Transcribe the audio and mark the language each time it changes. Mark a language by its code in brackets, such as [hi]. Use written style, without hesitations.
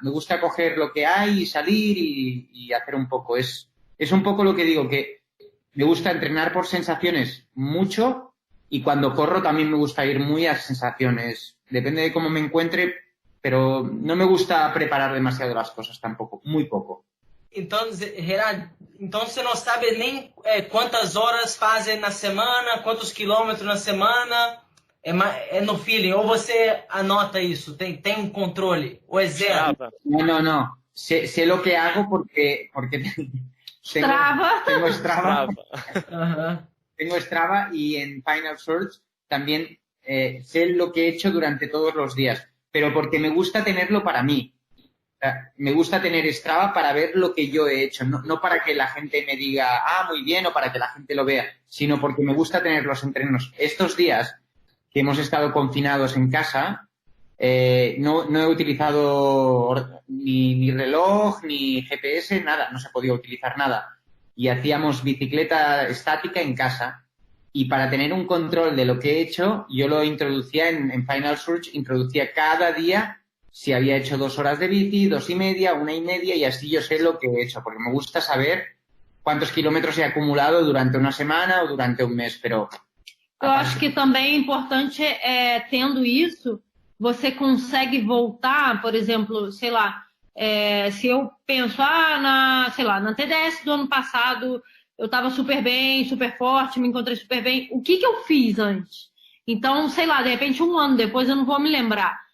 [es] Me gusta coger lo que hay y salir y hacer un poco. Es un poco lo que digo, que me gusta entrenar por sensaciones mucho y cuando corro también me gusta ir muy a sensaciones. Depende de cómo me encuentre, pero no me gusta preparar demasiado las cosas tampoco, muy poco. [pt] Entonces, Gerard, você não sabe nem quantas horas fazem na semana, quantos quilômetros na semana, é no feeling, ou você anota isso, tem um controle, ou é zero? [es] No. Sé lo que hago porque tengo Strava. Tengo Strava y en Final Search también sé lo que he hecho durante todos los días, pero porque me gusta tenerlo para mí. O sea, me gusta tener Strava para ver lo que yo he hecho, no para que la gente me diga, muy bien, o para que la gente lo vea, sino porque me gusta tener los entrenos. Estos días que hemos estado confinados en casa, no he utilizado ni reloj, ni GPS, nada, no se ha podido utilizar nada. Y hacíamos bicicleta estática en casa. Y para tener un control de lo que he hecho, yo lo introducía en Final Search, introducía cada día si había hecho 2 horas de bici, 2,5, 1,5, y así yo sé lo que he hecho, porque me gusta saber cuántos kilómetros he acumulado durante una semana o durante un mes, pero... [pt] Eu acho que também é importante, tendo isso, você consegue voltar, por exemplo, sei lá, se eu penso, na TDS do ano passado, eu estava super bem, super forte, me encontrei super bem. O que eu fiz antes? Então, sei lá, de repente 1 ano depois eu não vou me lembrar.